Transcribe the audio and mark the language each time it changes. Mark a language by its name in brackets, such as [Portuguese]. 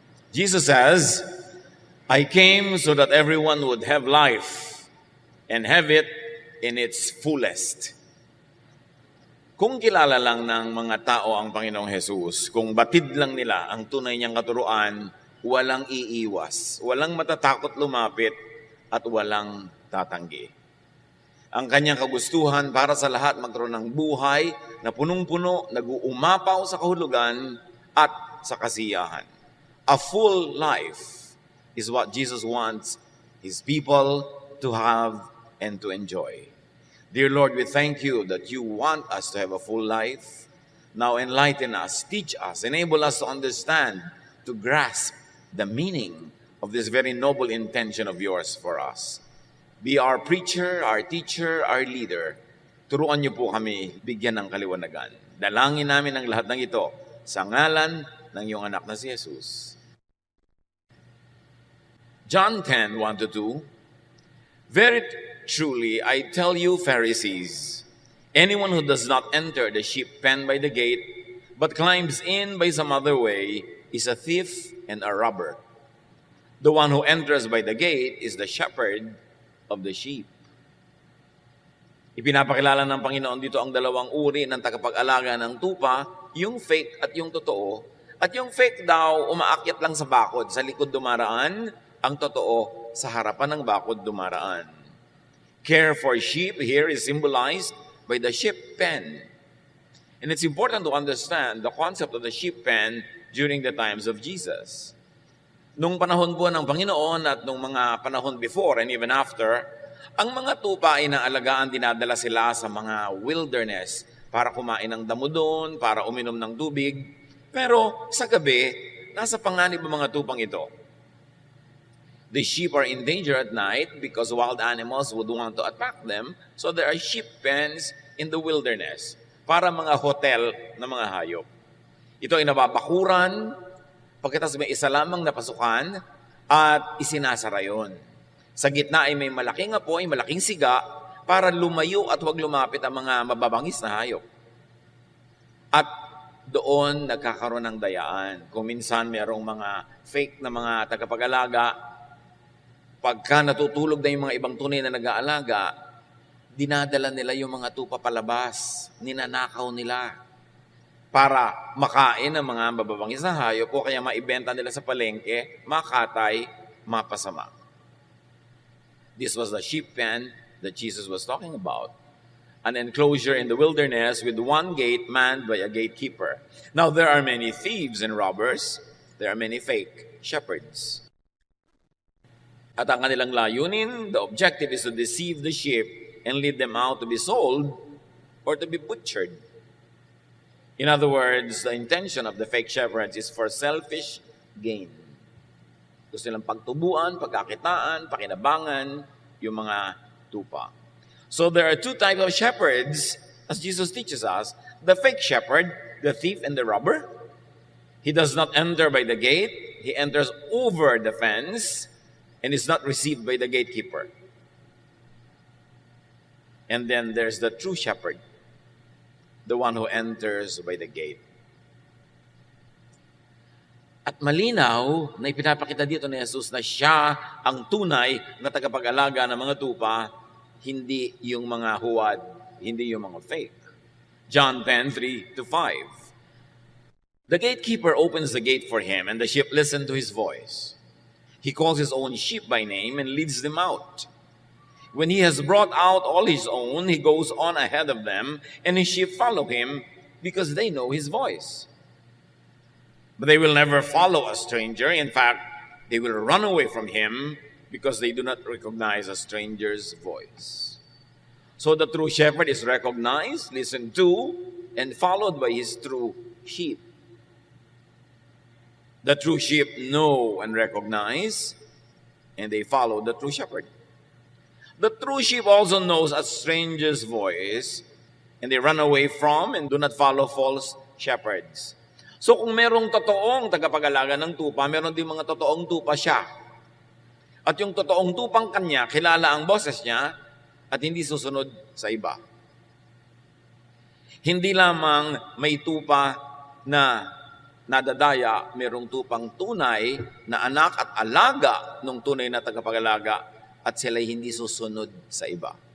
[English] Jesus says, I came so that everyone would have life and have it in its fullest. [Filipino] Kung kilala lang ng mga tao ang Panginoong Jesus, kung batid lang nila ang tunay niyang katuruan, walang iiwas, walang matatakot lumapit, at walang tatanggi. Ang kanyang kagustuhan para sa lahat magkaroon ng buhay na punong-puno, nag-uumapaw sa kahulugan at sa kasiyahan. [English] A full life is what Jesus wants His people to have and to enjoy. Dear Lord, we thank you that you want us to have a full life. Now enlighten us, teach us, enable us to understand, to grasp the meaning of this very noble intention of yours for us. Be our preacher, our teacher, our leader. [Filipino] Turuan niyo po kami bigyan ng kaliwanagan. Dalangin namin ang lahat ng ito sa ngalan ng iyong anak na si Jesus. [English] John 10:1-2. Very truly, I tell you, Pharisees, anyone who does not enter the sheep pen by the gate, but climbs in by some other way, is a thief and a robber. The one who enters by the gate is the shepherd of the sheep. [Filipino] Ipinapakilala ng Panginoon dito ang dalawang uri ng tagapag-alaga ng tupa, yung fake at yung totoo. At yung fake daw, umaakyat lang sa bakod, sa likod dumaraan, ang totoo, sa harapan ng bakod dumaraan. [English] Care for sheep here is symbolized by the sheep pen. And it's important to understand the concept of the sheep pen during the times of Jesus. [Filipino] Nung panahon po ng Panginoon at nung mga panahon [English] before and even after, [Filipino] ang mga tupa ay naalagaan, dinadala sila sa mga wilderness para kumain ng damo doon, para uminom ng tubig. Pero sa gabi, nasa panganib ang mga tupang ito. [English] The sheep are in danger at night because wild animals would want to attack them. So there are sheep pens in the wilderness [Filipino] para mga hotel na mga hayop. Ito ay nababakuran, pagkatapos may isa lamang na pasukan at isinasara yun. Sa gitna ay may malaking apoy, malaking siga para lumayo at huwag lumapit ang mga mababangis na hayop. At doon nagkakaroon ng dayaan. Kung minsan mayroong mga fake na mga tagapag-alaga, pagka natutulog na yung mga ibang tunay na nag-aalaga, dinadala nila yung mga tupa palabas, ninanakaw nila para makain ng mga mababangis na hayop o kaya maibenta nila sa palengke, makatay, mapasama. [English] This was the sheep pen that Jesus was talking about. An enclosure in the wilderness with one gate manned by a gatekeeper. Now there are many thieves and robbers. There are many fake shepherds. [Filipino] At ang kanilang layunin, [English] the objective is to deceive the sheep and lead them out to be sold or to be butchered. In other words, the intention of the fake shepherds is for selfish gain. [Filipino] Gusto nilang pagtubuan, pagkakitaan, pakinabangan yung mga tupa. [English] So there are two types of shepherds, as Jesus teaches us. The fake shepherd, the thief and the robber. He does not enter by the gate. He enters over the fence and is not received by the gatekeeper. And then there's the true shepherd, the one who enters by the gate. [Filipino] At malinaw na ipinapakita dito ni Jesus na siya ang tunay na tagapag-alaga ng mga tupa, hindi yung mga huwad, hindi yung mga fake. [English] John 10:3-5. The gatekeeper opens the gate for him, and the sheep listen to his voice. He calls his own sheep by name and leads them out. When he has brought out all his own, he goes on ahead of them, and his sheep follow him because they know his voice. But they will never follow a stranger. In fact, they will run away from him because they do not recognize a stranger's voice. So the true shepherd is recognized, listened to, and followed by his true sheep. The true sheep know and recognize, and they follow the true shepherd. The true sheep also knows a stranger's voice, and they run away from and do not follow false shepherds. [Filipino] So kung merong totoong tagapag-alaga ng tupa, meron din mga totoong tupa siya. At yung totoong tupang kanya, kilala ang boses niya at hindi susunod sa iba. Hindi lamang may tupa na nadadaya, merong tupang tunay na anak at alaga ng tunay na tagapag-alaga at sila'y hindi susunod sa iba.